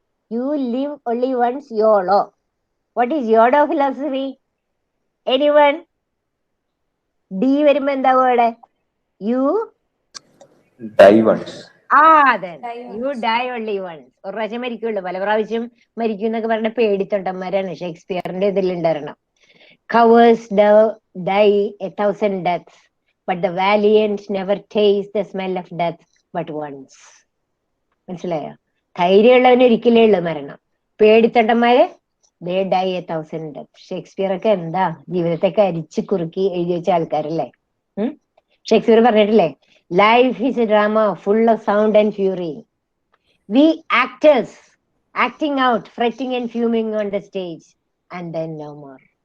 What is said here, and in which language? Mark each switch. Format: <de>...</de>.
<en>You live only once, YOLO. What is your do philosophy? Anyone?</en> <ml>D വരുമ്പോ എന്താ word? U</ml> <en>Die once.</en> <ml>അതെ,</ml> <en>You die only once.</en> <ml>ഒരു പ്രാവശ്യം മരിക്കുള്ളൂ, പല പ്രാവശ്യം മരിക്കും എന്നൊക്കെ പറഞ്ഞ പേടിത്തൊണ്ടന്മാരാണ് ഷേക്സ്പിയറിന്റെ ഇതിലുണ്ടായിരുന്നു.</ml> <en>Cowards die 1,000 deaths, but the valiant never taste the smell of death but once.</en> <ml>മനസ്സിലായോ? ധൈര്യമുള്ളവന് ഒരിക്കലേ ഉള്ളു മരണം. പേടിത്തൊണ്ടന്മാര്</ml> <en>they die 1,000 deaths.</en> <ml>ഷേക്സ്പിയർ ഒക്കെ എന്താ ജീവിതത്തെയൊക്കെ അരിച്ചു കുറുക്കി എഴുതി വെച്ച ആൾക്കാരല്ലേ. ഷേക്സ്പിയർ പറഞ്ഞിട്ടില്ലേ,</ml> <en>Life is a drama full of sound and fury. We actors acting out, fretting and fuming on the stage and then no more.</en>